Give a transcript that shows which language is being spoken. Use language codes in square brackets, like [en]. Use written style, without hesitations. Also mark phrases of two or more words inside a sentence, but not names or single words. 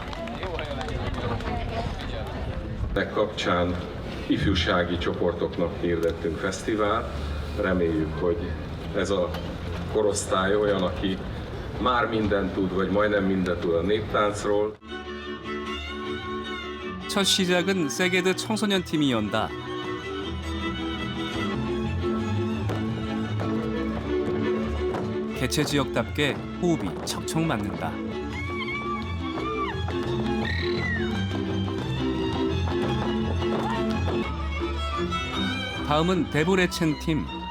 [hu] Ennek kapcsán ifjúsági csoportoknak hirdettünk fesztivál. Reméljük, hogy ez a korosztály olyan, aki már mindent tud, vagy majdnem mindent tud a néptáncról. [ko] 첫 시작은 세게드 청소년 팀이 연다. 개최 지역답게 호흡이 척척 맞는다. 다음은 데보레첸 팀.